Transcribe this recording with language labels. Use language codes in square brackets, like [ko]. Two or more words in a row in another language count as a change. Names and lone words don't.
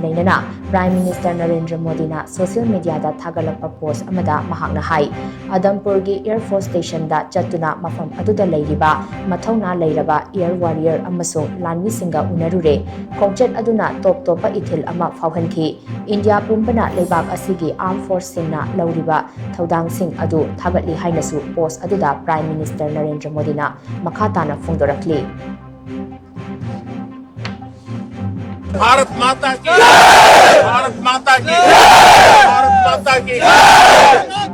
[mni] leinana [en] Prime Minister [mni] Narendra Modi na [en] social media [mni] da thagalakpa post amada mahakna hai Adampur gi Air Force Station da Chattuna mapham aduda leiriba mathawna leiraba [en] Air Warrior [mni] amasung lanwi singa unarure khongchat aduna top topa ithil ama phawhanki India pumbana leibak asigi [en] Armed Force [mni] singna lauriba thaudang sing adu thagatli hainasu post aduda [en] Prime Minister [mni] Narendra Modi na makhatana phongdorakli [hi] भारत माता की भारत माता की भारत माता की